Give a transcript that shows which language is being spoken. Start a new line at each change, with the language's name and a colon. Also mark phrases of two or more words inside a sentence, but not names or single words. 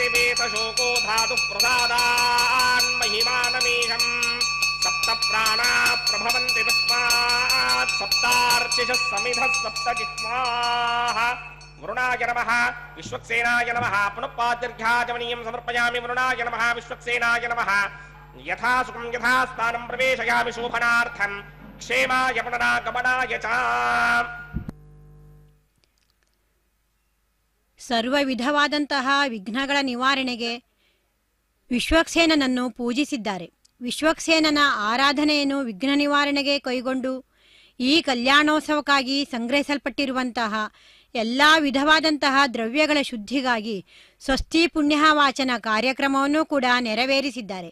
Sanskrit: वेतशोको धातुः प्रसादान् महिमानमीहम् सप्त प्राणा प्रभवन्ति तस्मात् सप्तार्चिषः समिधः सप्त जिह्वाः वरुणाय नमः विश्वक्सेनाय नमः पुनःपाद्यर्घ्याचमनीयं समर्पयामि वरुणाय नमः विश्वक्सेनाय नमः यथा सुखं यथा स्थानं प्रवेशयामि शोभनार्थं क्षेमाय पुनरागमनाय च
Kannada: ಸರ್ವ ವಿಧವಾದಂತಹ ವಿಘ್ನಗಳ ನಿವಾರಣೆಗೆ ವಿಶ್ವಕ್ಸೇನನನ್ನು ಪೂಜಿಸಿದ್ದಾರೆ. ವಿಶ್ವಕ್ಸೇನನ ಆರಾಧನೆಯನ್ನು ವಿಘ್ನ ನಿವಾರಣೆಗೆ ಕೈಗೊಂಡು ಈ ಕಲ್ಯಾಣೋತ್ಸವಕ್ಕಾಗಿ ಸಂಗ್ರಹಿಸಲ್ಪಟ್ಟಿರುವಂತಹ ಎಲ್ಲ ವಿಧವಾದಂತಹ ದ್ರವ್ಯಗಳ ಶುದ್ಧಿಗಾಗಿ ಸ್ವಸ್ತಿ ಪುಣ್ಯವಾಚನ ಕಾರ್ಯಕ್ರಮವನ್ನು ಕೂಡ ನೆರವೇರಿಸಿದ್ದಾರೆ.